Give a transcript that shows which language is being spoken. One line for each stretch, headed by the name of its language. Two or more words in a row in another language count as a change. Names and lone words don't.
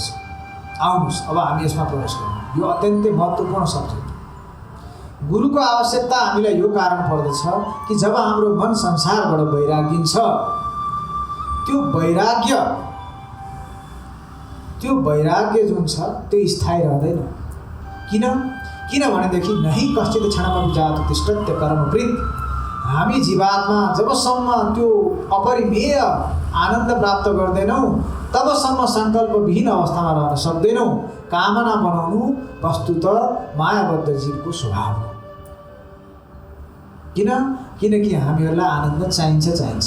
Nepali: आउनुहोस् अब हामी यसमा प्रवेश गरौँ। यो अत्यन्तै महत्त्वपूर्ण सब्जेक्ट। गुरुको आवश्यकता हामीलाई यो कारण पर्दछ कि जब हाम्रो मन संसारबाट वैरागिन्छ, त्यो वैराग्य जुन छ त्यो स्थायी रहँदैन।
Sanskrit: किनभनेदेखि नहि कश्चित् क्षणमपि जातु तिष्ठत्य कर्मवृत्।
Nepali: हामी जीवात्मा जबसम्म त्यो अपरिमेय आनन्द प्राप्त गर्दैनौँ तबसम्म सङ्कल्पविहीन अवस्थामा रहन सक्दैनौँ। कामना बनाउनु वस्तुतः मायाबद्ध जीवको स्वभाव हो। किनकि हामीहरूलाई आनन्द चाहिन्छ।